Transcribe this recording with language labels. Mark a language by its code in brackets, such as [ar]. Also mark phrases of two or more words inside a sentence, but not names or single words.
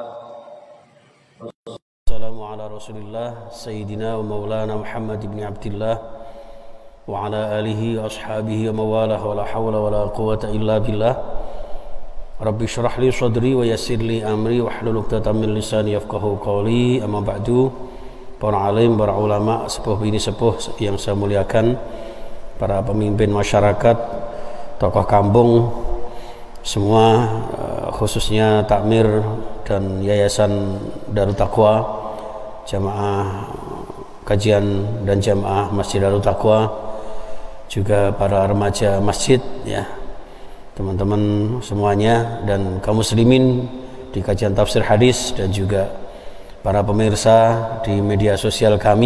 [ar] والسلام على رسول الله سيدنا ومولانا محمد بن عبد الله وعلى آله وأصحابه ومن والاه ولا حول ولا قوة إلا بالله. رب اشرح لي صدري ويسر لي أمري واحلل عقدة من لساني يفقهوا قولي. أما بعد. [id] Para alim, para ulama, sepuh bini sepuh yang saya muliakan, para pemimpin masyarakat, tokoh kampung, semua khususnya takmir dan yayasan Darut Taqwa, jamaah kajian dan jamaah Masjid Darut Taqwa, juga para remaja masjid, ya, teman-teman semuanya, dan kaum muslimin di kajian tafsir hadis, dan juga para pemirsa di media sosial kami.